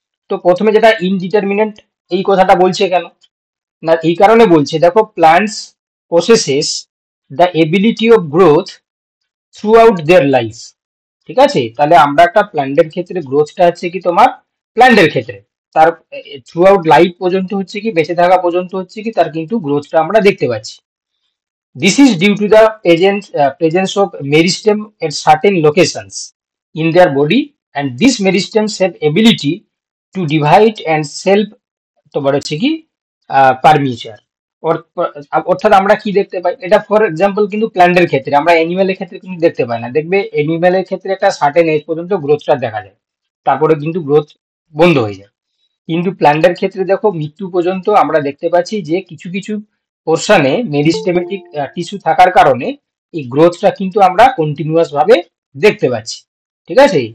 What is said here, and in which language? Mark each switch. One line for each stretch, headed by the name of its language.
Bangla: তো প্রথমে যেটা ইনডিটারমিনেন্ট, এই কথাটা বলছে কেন না, এই কারণে বলছে, দেখো
English: plants possesses the ability of growth throughout their life,
Bangla: ঠিক আছে। তাহলে আমরা একটা প্ল্যান্টের ক্ষেত্রে গ্রোথটা হচ্ছে কি তোমার, প্ল্যান্টের ক্ষেত্রে তার থ্রু আউট লাইফ পর্যন্ত হচ্ছে কি, বেঁচে থাকা পর্যন্ত হচ্ছে কি তার কিন্তু গ্রোথটা আমরা দেখতে পাচ্ছি।
English: this is due to the presence of meristem at certain locations in their body, and these meristems have ability to divide and self
Bangla: তোমার হচ্ছে কি পারমিচার। অর্থাৎ আমরা কি দেখতে পাই, এটা ফর এক্সাম্পল কিন্তু প্ল্যান্টের ক্ষেত্রে, আমরা অ্যানিমেলের ক্ষেত্রে কিন্তু দেখতে পাই না। দেখবে অ্যানিমেলের ক্ষেত্রে একটা সার্টেন এজ পর্যন্ত গ্রোথটা দেখা যায়, তারপরে কিন্তু গ্রোথ বন্ধ হয়ে যায়। কিন্তু প্ল্যান্টের ক্ষেত্রে দেখো মৃত্যু পর্যন্ত আমরা দেখতে পাচ্ছি যে কিছু কিছু পোর্শনে মেরিস্টেমেটিক টিস্যু থাকার কারণে এই গ্রোথটা কিন্তু আমরা কন্টিনিউয়াস ভাবে দেখতে পাচ্ছি, ঠিক আছে।